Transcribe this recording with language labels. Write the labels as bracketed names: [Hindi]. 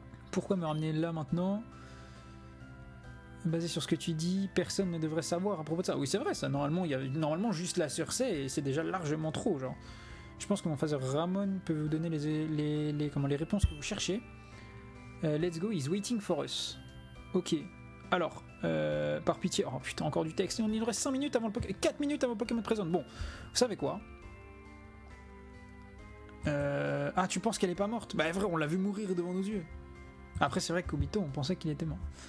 [French] Pourquoi me ramener là maintenant? Basé sur ce que tu dis, personne ne devrait savoir à propos de ça. Oui, c'est vrai, ça. Normalement, juste la sœur sait, et c'est déjà largement trop, genre. Je pense que mon [English] father [French] Ramon peut vous donner les réponses que vous cherchez. [English] Let's go, he's waiting for us. [French] Ok. Alors, par pitié... Oh putain, encore du texte. Il nous reste 5 minutes avant le Pokémon... 4 minutes avant le Pokémon présent. Bon, vous savez quoi? Ah, tu penses qu'elle est pas morte? Bah, vrai, on l'a vu mourir devant nos yeux. Après, c'est vrai que Kobito, on pensait qu'il était mort.